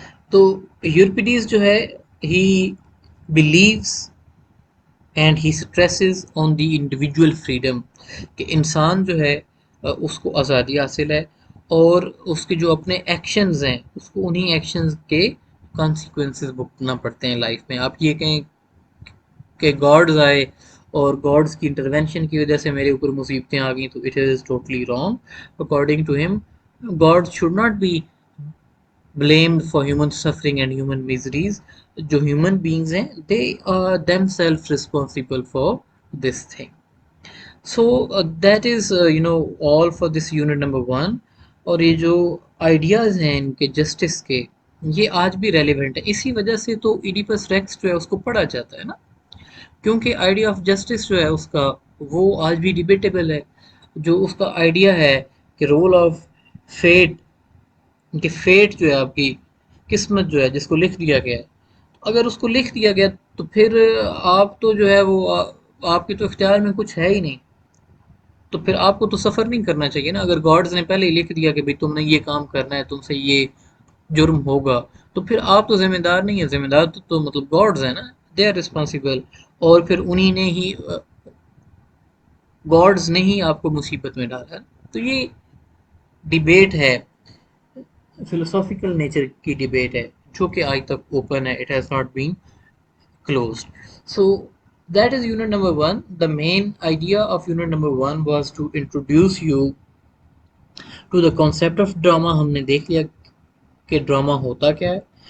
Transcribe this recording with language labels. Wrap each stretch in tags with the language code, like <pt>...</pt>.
<ur>تو یورپیڈیز جو ہے</ur> <en>he believes and he stresses on the individual freedom,</en> <ur>کہ انسان جو ہے اس کو آزادی حاصل ہے، اور اس کے جو اپنے ایکشنز ہیں اس کو انہی ایکشنز کے کانسیکوینسز بھگتنا پڑتے ہیں لائف میں. آپ یہ کہیں کہ گاڈز آئے اور گاڈز کی انٹرونشن کی وجہ سے میرے اوپر مصیبتیں آ گئیں، تو</ur> <en>It is totally wrong. According to him god should not be blamed for human suffering and human miseries. جو human beings ہیں they are themselves responsible for this thing. So that is all for this unit number 1.</en> <ur>اور یہ جو ideas ہیں ان کے justice کے یہ آج بھی ریلیونٹ ہے، اسی وجہ سے تو ایڈیپس ریکس جو ہے اس کو پڑھا جاتا ہے نا، کیونکہ آئیڈیا آف جسٹس جو ہے اس کا وہ آج بھی ڈیبیٹیبل ہے. جو اس کا آئیڈیا ہے کہ رول آف فیٹ، کہ فیٹ جو ہے آپ کی قسمت جو ہے جس کو لکھ دیا گیا ہے، اگر اس کو لکھ دیا گیا تو پھر آپ تو جو ہے وہ آپ کے تو اختیار میں کچھ ہے ہی نہیں، تو پھر آپ کو تو سفر نہیں کرنا چاہیے نا. اگر گاڈز نے پہلے ہی لکھ دیا کہ بھئی تم نے یہ کام کرنا ہے، تم سے یہ جرم ہوگا، تو پھر آپ تو ذمہ دار نہیں ہیں، ذمہ دار تو مطلب گاڈز ہیں نا،</ur> <en>they are responsible,</en> <ur>اور پھر انہی نے ہی گاڈز نے ہی آپ کو مصیبت میں ڈالا. تو یہ ڈیبیٹ ہے، فلوسافیکل نیچر کی ڈیبیٹ ہے، جو کہ آج تک اوپن ہے،</ur> <en>It has not been closed. So that is unit number one. The main idea of unit number one was to introduce you to the concept of drama.</en> <ur>ہم نے دیکھ لیا کہ ڈراما ہوتا کیا ہے.</ur>